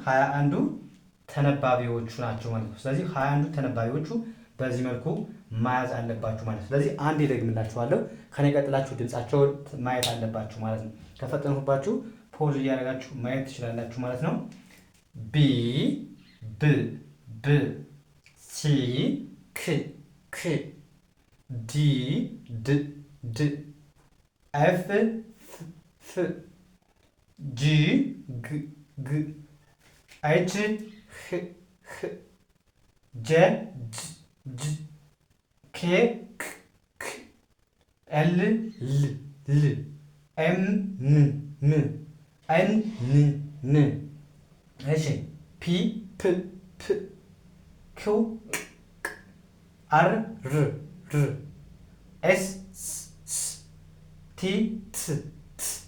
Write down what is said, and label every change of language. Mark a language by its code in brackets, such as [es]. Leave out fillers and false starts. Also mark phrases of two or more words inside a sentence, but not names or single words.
[am] 21ዱ ተነባቢዎቹ ናቸው ማለት ነው። ስለዚህ 21ዱ ተነባቢዎቹ በዚህ መልኩ ማያዝ አለባችሁ ማለት ነው። ስለዚህ አንድ ይደግምላችኋለሁ። ከኔ ቀጥላችሁ ድምጻቸውን ማየት አለባችሁ ማለት ነው። ከፈጠንኩባችሁ ፖዝ እያደረጋችሁ ማየት ትችላላችሁ ማለት ነው። ቢ ብ ብ ሲ ክ ክ ዲ ድ ድ ኤፍ ፍ ጂ ግ ግ ኤች ህ ህ ጄ ጅ ጅ ኬ ክ ክ ኤል ል ል ኤም ን ን ኤን ን ን እሺ ፒ ፕ ፕ ኪው ቅ ቅ አር ር ር ኤስ ስ ቲ ት ት